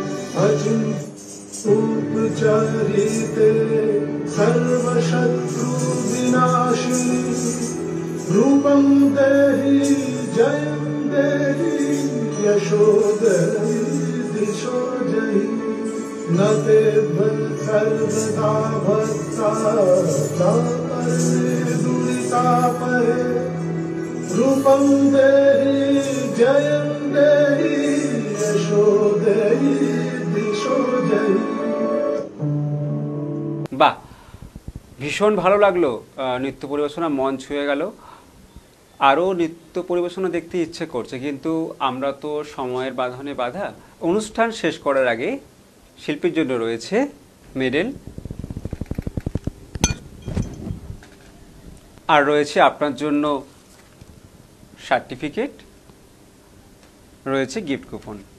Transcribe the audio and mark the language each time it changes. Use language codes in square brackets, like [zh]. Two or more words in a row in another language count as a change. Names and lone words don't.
[sa] अचिन्तूपचरिते सर्वशत्रुविनाशिनी रूपं देहि जयं देहि यशो देहि दिशो जहि न ते सर्वदा भक्ता तापरे दुरितापरे रूपं देहि जयं देहि यशो देहि दिशो जहि। [bn] বাহ, ভীষণ ভালো লাগলো। নৃত্য পরিবেশনা মন ছুঁয়ে গেল। আরও নৃত্য পরিবেশনা দেখতে ইচ্ছে করছে, কিন্তু আমরা তো সময়ের বাঁধনে বাঁধা। অনুষ্ঠান শেষ করার আগে শিল্পীর জন্য রয়েছে মেডেল, আর রয়েছে আপনার জন্য সার্টিফিকেট, রয়েছে গিফট কুপন।